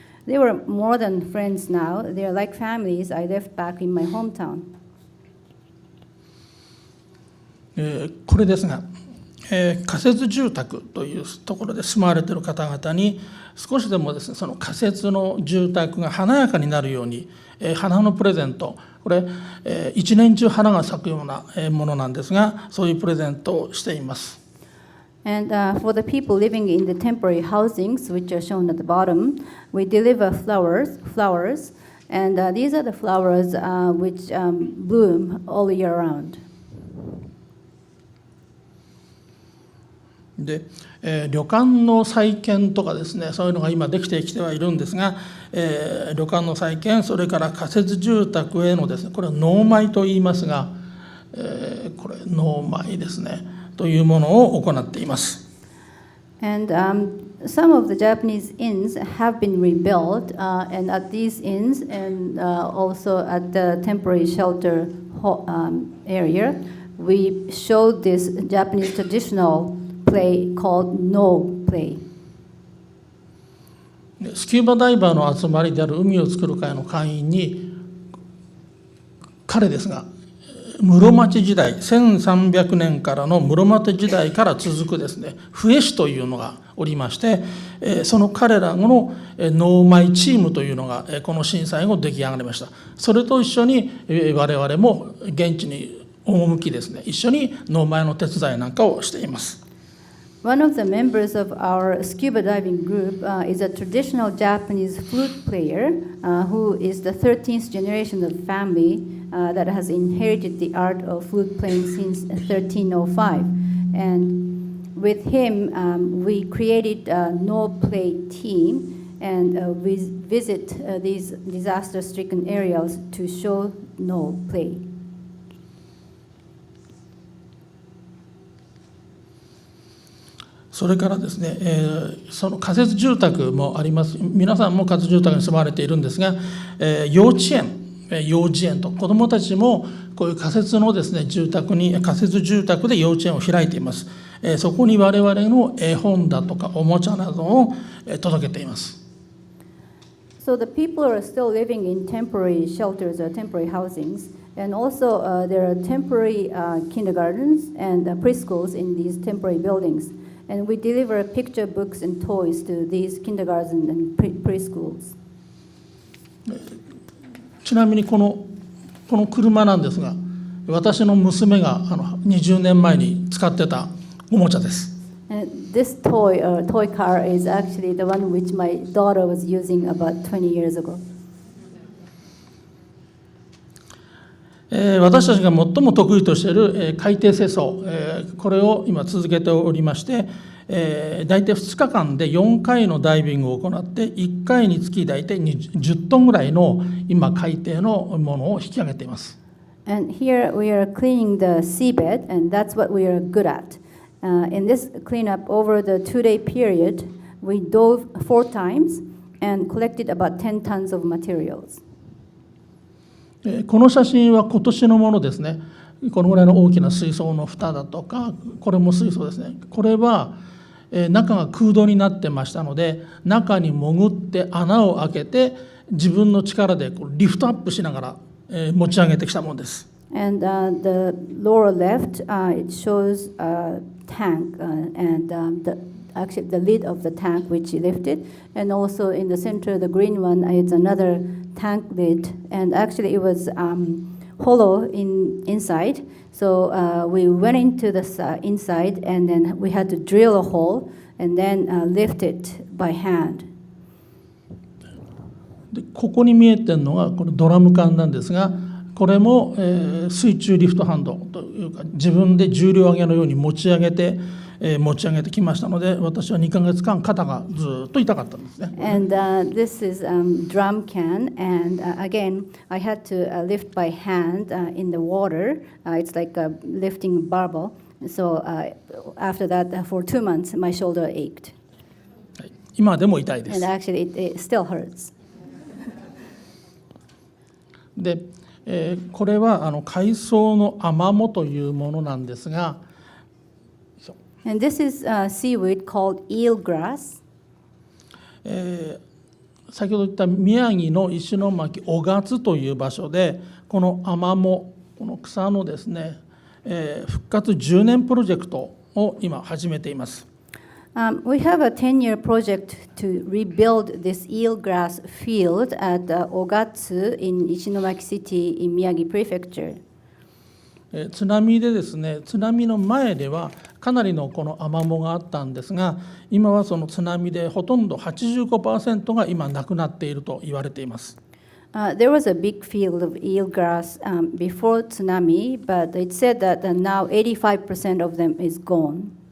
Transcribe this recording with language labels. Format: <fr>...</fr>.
<en>They were more than friends now. They are like families I left back in my hometown.</en> <ja>これですが、仮設住宅というところで住まわれている方々に少しでもですね、その仮設の住宅が華やかになるように、花のプレゼント、これ一年中花が咲くようなものなんですが、そういうプレゼントをしています。</ja> <en>And for the people living in the temporary housings, which are shown at the bottom, we deliver flowers, and these are the flowers which bloom all year round.</en> <ja>で、旅館の再建とかですね、そういうのが今できてきてはいるんですが、旅館の再建、それから仮設住宅へのですね、これは納米と言いますが、これ納米ですね。というものを行っています。</ja> <en>And some of the Japanese inns have been rebuilt, and at these inns and also at the temporary shelter area, we showed this Japanese traditional play called no play.</en> <ja>スキューバダイバーの集まりである海を作る会の会員に彼ですが室町時代、1300年からの室町時代から続くですね、笛師というのがおりまして、その彼らの能舞チームというのがこの震災後出来上がりました。それと一緒に我々も現地に赴きですね、一緒に能舞の手伝いなんかをしています。</ja> <en>One of the members of our scuba diving group is a traditional Japanese flute player who is the 13th generation of family that has inherited the art of flute playing since 1305. And with him, we created a no-play team, and we visit these disaster-stricken areas to show no play.</en> <ja>それからですね、その仮設住宅もあります。皆さんも仮設住宅に住まわれているんですが、幼稚園と子どもたちもこういう仮設のですね仮設住宅で幼稚園を開いています。そこに我々の絵本だとかおもちゃなどを届けています。</ja> <en>So the people are still living in temporary shelters or temporary housings, and also there are temporary kindergartens and preschools in these temporary buildings. And we deliver picture books and toys to these kindergartens and preschools.</en> <ja>ちなみにこの車なんですが、私の娘が20年前に使ってたおもちゃです。</ja> <en>And this toy car is actually the one which my daughter was using about 20 years ago.</en> <ja>私たちが最も得意としている海底清掃、これを今続けておりまして、大体2日間で4回のダイビングを行って1回につき大体10トンぐらいの今海底のものを引き上げています。</ja> <en>And here we are cleaning the seabed, and that's what we are good at. In this cleanup over the 2-day period, we dove 4 times and collected about 10 tons of materials.</en> <ja>この写真は今年のものですね。このぐらいの大きな水槽の蓋だとか、これも水槽ですね。これは中が空洞になってましたので、中に潜って穴を開けて自分の力でリフトアップしながら持ち上げてきたものです。</ja> <en>And the lower left, it shows a tank and actually the lid of the tank which he lifted, and also in the center, the green one, it's another tank lid, and actually it was hollow inside. So we went into the inside, and then we had to drill a hole and then lift it by hand.</en> <ja>でここに見えてるのがこのドラム缶なんですが、これも水中リフトハンドというか自分で重量上げのように持ち上げてきましたので、私は2ヶ月間肩がずっと痛かったんですね。</ja> <en>And this is drum can, and again I had to lift by hand in the water. It's like lifting barbell. So after that, for 2 months, my shoulder ached.</en> <ja>今でも痛いです。</ja> <en>And actually, it still hurts.</en> <ja>で、これは海藻のアマモというものなんですが、</ja> <en>And this is seaweed called eel grass.</en> <ja>先ほど言った宮城の石巻雄勝という場所でこのアマモ、この草のですね、復活10年プロジェクトを今始めています。</ja> <en>We have a 10-year project to rebuild this eel grass field at Ogatsu in Ushnimaki City in Miyagi Prefecture.</en> <ja>津波でですね、津波の前ではかなりのこのアマモがあったんですが、今はその津波でほとんど 85% が今なくなっていると言われています。</ja> <en>There was a big field of eel grass before tsunami, but it said that now 85% of them is gone.</en>